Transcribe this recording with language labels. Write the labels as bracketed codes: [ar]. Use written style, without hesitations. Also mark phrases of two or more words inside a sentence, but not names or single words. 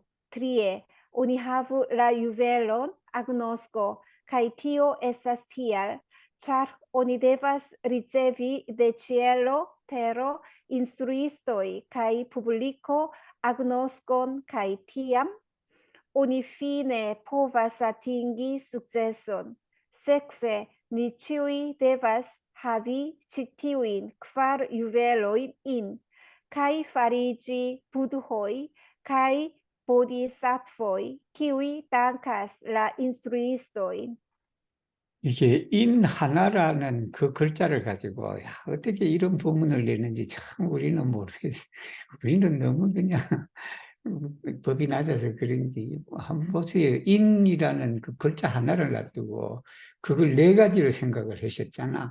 [eo] Trie, oni havu la juvelon agnosko, kaj tio estas tial, ĉar oni devas ricevi de ĉielo, tero, instruistoj kaj publiko agnoskon, kaj tiam oni fine povas atingi sukceson. Sekve, ni ĉiuj devas havi ĉi tiujn kvar juvelojn in, kaj fariĝi budhoj kaj bodhisattvoj, kiuj dankas la instruistojn. [ko] 이게 인 하나라는 그 글자를 가지고 야, 어떻게 이런 법문을 내는지 참 우리는 모르겠어요. 우리는 너무 그냥 법이 낮아서 그런지 한번 보세요. 인이라는 그 글자 하나를 놔두고 그걸 네 가지로 생각을 하셨잖아.